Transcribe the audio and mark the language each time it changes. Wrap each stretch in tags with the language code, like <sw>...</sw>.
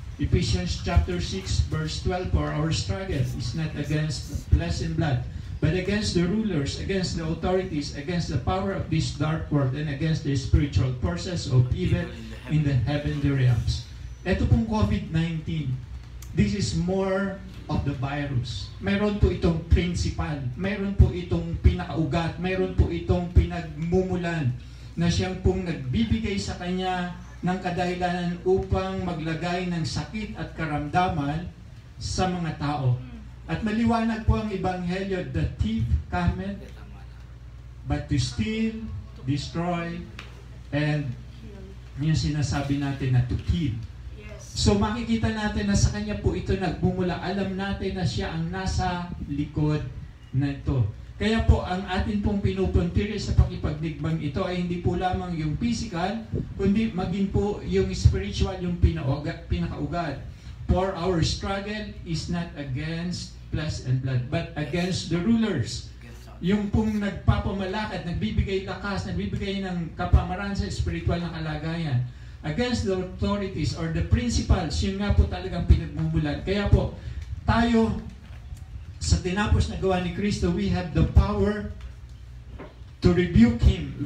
<en>Ephesians chapter 6 verse 12, for our struggle is not against flesh and blood, but against the rulers, against the authorities, against the power of this dark world, and against the spiritual forces of evil in the heavenly realms.</en> <tl>Ito pong</tl> <en>COVID-19, this is more of the virus.</en> <tl>Mayroon po itong principal, mayroon po itong pinakaugat, mayroon po itong pinagmumulan na siyang pong nagbibigay sa kanya ng kadahilanan upang maglagay ng sakit at karamdaman sa mga tao. At maliwanag po ang Ebanghelyo,</tl> <en>the thief cometh but to steal, destroy, and</en> <tl>yung sinasabi natin na</tl> <en>to kill.</en> <tl>So makikita natin na sa kanya po ito nagmumula. Alam natin na siya ang nasa likod na ito. Kaya po ang atin pong pinupuntiri sa pakipagdigbang ito ay hindi po lamang yung physical, kundi maging po yung spiritual, yung pinakaugat.</tl> <en>For our struggle is not against flesh and blood, but against the rulers.</en> <tl>Yung pong nagpapamalakad, nagbibigay lakas, nagbibigay ng kapamaran sa spiritual na kalagayan.</tl> <en>Against the authorities or the principals,</en> <tl>yun nga po talagang pinagmumulan. Kaya po, tayo, sa tinapos na gawa ni Kristo,</tl> <en>we have the power to rebuke Him.</en>